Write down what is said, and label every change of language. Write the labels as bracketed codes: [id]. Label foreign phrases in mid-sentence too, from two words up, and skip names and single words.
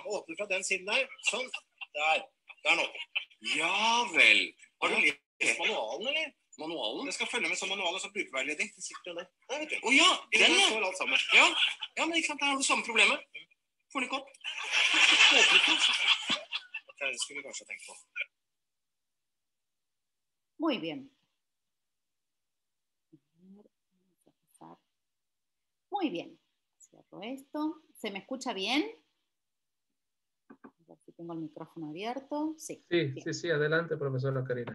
[no] Åpne fra den siden der. Sånn. Der nå. Ja vel. Har du lest manualen, eller? Manualen? Jeg skal følge med som manual og så brukerveiledning. Det sitter den der. Nei, vet du. Åja, den ja. Står alt sammen. Ja, men ikke sant, der har du samme problemet. Får den ikke opp. Det skulle vi kanskje ha tenkt på. [es] Muy bien. Muy bien. Cierro esto. ¿Se me escucha bien? A ver si tengo el micrófono abierto. Sí. Sí, adelante, profesora Karina.